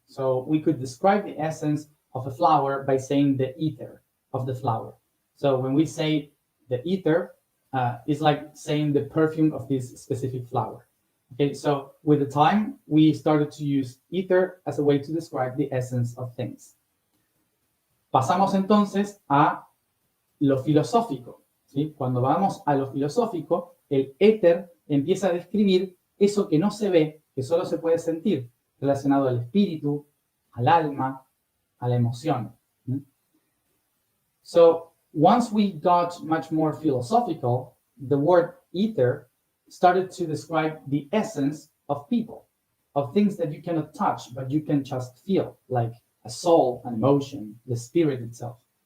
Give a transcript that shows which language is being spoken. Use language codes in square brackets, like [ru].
[en] So we could describe the essence of a flower by saying the ether of the flower. So when we say the ether, it's like saying the perfume of this specific flower. Okay, so with the time, we started to use ether as a way to describe the essence of things. [es] Pasamos entonces a lo filosófico. ¿Sí? Cuando vamos a lo filosófico, el éter empieza a describir eso que no se ve, que solo se puede sentir, relacionado al espíritu, al alma, a la emoción. [en] So once we got much more philosophical, the word ether started to describe the essence of people, of things that you cannot touch, but you can just feel, like a soul, an emotion, the spirit itself.